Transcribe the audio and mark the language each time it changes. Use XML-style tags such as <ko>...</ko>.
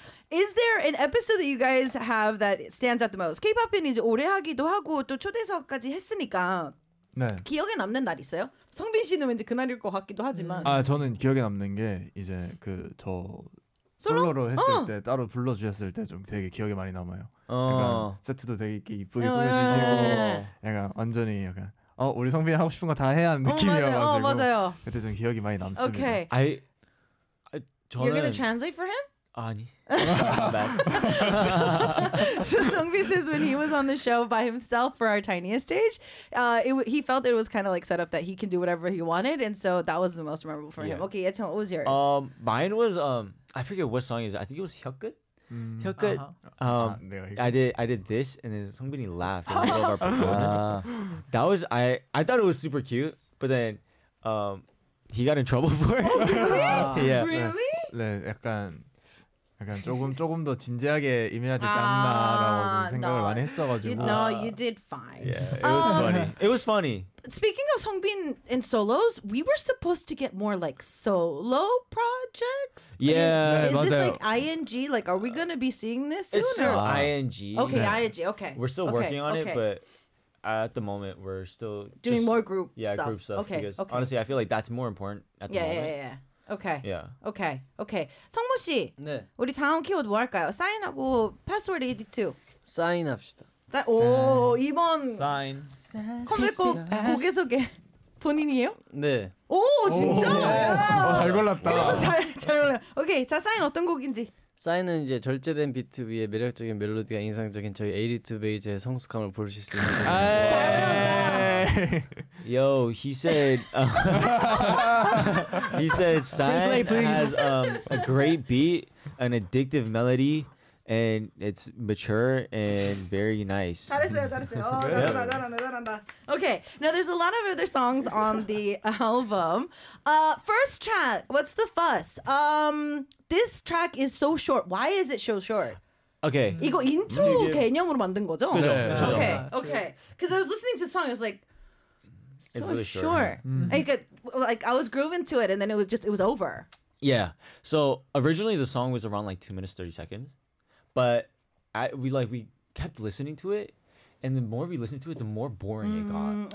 <en>Is there an episode that you guys have that stands out the most?</en> <ko>K-pop 이제 오래 하기도 하고 또 초대석까지 했으니까 네. 기억에 남는 날 있어요? 성빈 씨는 왠지 그날일 것 같기도 하지만 아 저는 기억에 남는 게 이제 그 저 솔로로 했을 때 따로 불러주셨을 때 좀 되게 기억에 많이 남아요. 약간 세트도 되게 이쁘게 꾸며주시고 약간 완전히 약간 우리 성빈이 하고 싶은 거 다 해야 하는 느낌이어가지고 맞아요. 맞아요. 그때 좀 기억이 많이 남습니다.</ko> <en>Okay.</en> <ko>I 저는</ko> <en>You're gonna translate for him?</en> <ko>아니.</ko> <en>So Songbin says when he was on the show by himself for our tiniest stage, he felt it was kind of like set up that he can do whatever he wanted, and so that was the most memorable for him. Okay, Yeton, what was yours? Mine was I forget what song is it. I think it was Hyukkut. Hyukkut. I did this, and then Songbin laughed in the middle of our performance. That was I thought it was super cute, but then he got in trouble for it. Oh, really? Yeah. Really?</en> <ko>네, 약간. 약간 조금 더 진지하게 임해야 되지 않나라고 생각을 많이 했어가지고.</ko> <en>No, you did fine. Yeah, it was funny. It was funny. Speaking of Songbin and solos, we were supposed to get more like solo projects. Yeah, is this like ING? Like, are we gonna be seeing this soon? It's still ING. Okay, ING. Okay. We're still working on it, but at the moment, we're still doing more group stuff. Yeah, group stuff. Okay. Because honestly, I feel like that's more important at the moment. Yeah. Okay. Yeah. Okay. Okay. 성모 씨.</en> <ko>네. 우리 다음 키워드 뭐 할까요? 사인하고 패스워드 82. 사인합시다. 오, 이번 사인. 컴백곡 고개 소개 본인이에요? 네. 오, 진짜? 오, 잘 골랐다. 그래서 잘 골라. 오케이. 자, 사인 어떤 곡인지. 사인은 이제 절제된 비트 위에 매력적인 멜로디가 인상적인 저희 82 베이즈의 성숙함을 보실 수 있는 잘 배웠다.</ko> <en>Yo, he said he said Sign has a great beat, an addictive melody, and it's mature and very nice.</en> <ko>잘했어요, 잘했어요. 어, 잘한다, 잘한다, 잘한다.</ko> <en>Okay, now there's a lot of other songs on the album. First track, what's the fuss? This track is so short. Why is it so short? Okay.</en> <ko>이거 인트로 개념으로 만든 거죠? 그렇죠.</ko> <en>Yeah, yeah, yeah. Okay, okay. Because I was listening to the song, I was like, it's so really short. Mm-hmm. I was grooving to it, and then it was over. Yeah. So originally the song was around like 2 minutes 30 seconds. But we kept listening to it, and the more we listened to it, the more boring it got.</en>